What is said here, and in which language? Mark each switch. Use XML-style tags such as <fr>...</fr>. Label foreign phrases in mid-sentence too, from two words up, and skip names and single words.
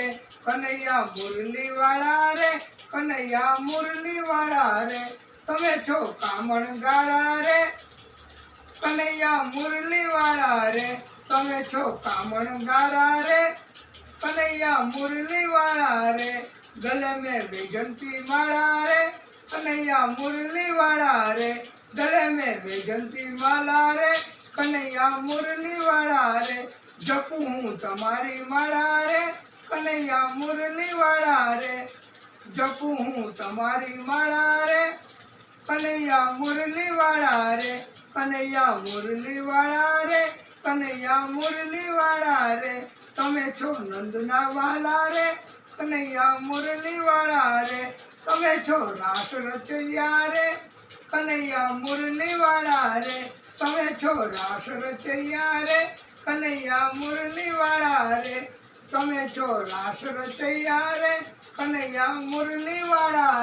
<gu>કનૈયા મુરલી વાળા રે, કનૈયા મુરલી વાળા રે. તમે છો કામણ ગાળા રે, કનૈયા મુરલી વાળા રે. તમે છો કામણ ગાળા રે, કનૈયા મુરલી વાળા રે.</gu> <hi>ગલે में वैजंती माला रे, कन्हैया मुरली वाला रे. गले में वैजंती माला रे, कन्हैया मुरली वाला रे. जपू हूँ तुम्हारी माला रे, कन्हैया मुरली वाला रे. जपू हूँ तुम्हारी माला रे, कन्हैया मुरली वाला रे. कन्हैया मुरली वाला रे, कन्हैया मुरली वाला रे.</hi> <gu>તમે છો નંદના વાલા રે, કનૈયા મુરલી વાળા રે તમે છો રાસ રચૈયા રે કનૈયા મુરલી વાળા રે તમે છો રાસ રચૈયા રે કનૈયા મુરલી વાળા રે તમે છો રાસ રચૈયા રે કનૈયા મુરલી વાળા</gu>